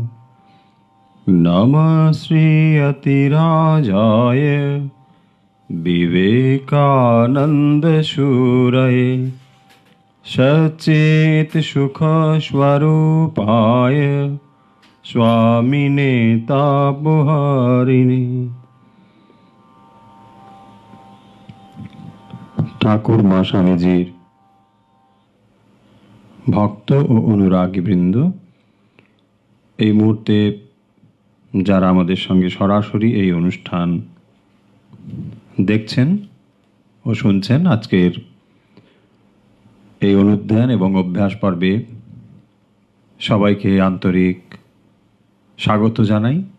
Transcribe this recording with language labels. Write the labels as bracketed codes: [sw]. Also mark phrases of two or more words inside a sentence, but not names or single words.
[sa] नमः श्री अतिराजाय विवेकानन्दशूरये सच्चित् सुखस्वरूपाय स्वामिने तापहारिणे। [bn] ঠাকুর মা স্বামীজির ভক্ত ও অনুরাগীবৃন্দ, এই মুহূর্তে যারা আমাদের সঙ্গে সরাসরি এই অনুষ্ঠান দেখছেন ও শুনছেন, আজকের এই অনুধ্যান এবং অভ্যাস পর্বে সবাইকে আন্তরিক স্বাগত জানাই।